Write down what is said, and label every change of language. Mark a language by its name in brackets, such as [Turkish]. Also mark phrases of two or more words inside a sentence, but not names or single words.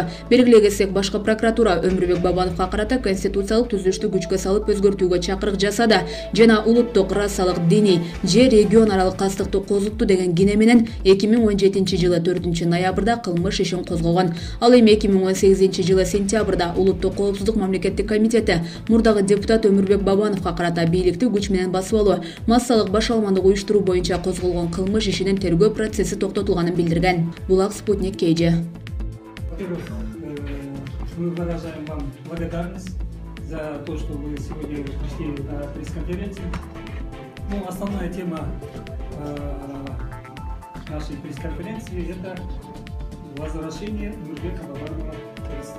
[Kyrgyz] Белгилей кетсек, башкы прокуратура Өмүрбек Бабановго карата конституциялык түзүлүштү күчкө салып өзгөртүүгө чакырык жасады жана улуттук, расалык, диний же регион аралык кастыкты козутту деген кине менен 2017-жылы 4-ноябрда кылмыш ишин козгогон. Ал эми 2018-жылы сентябрда улуттук коопсуздук мамлекеттик комитети мурдагы депутат Өмүрбек Бабановго карата бийликти күч менен басып алуу, массалык башаламандык уюштуруу боюнча козголгон кылмыш ишинин тергөө процесси токтотулганын билдирген. Булак Спутник KG. [Russian] Во-первых, мы выражаем вам благодарность за то, что вы сегодня пришли на пресс-конференцию. Основная тема нашей пресс-конференции – это возвращение Өмүрбека Бабанова в Кыргызстан.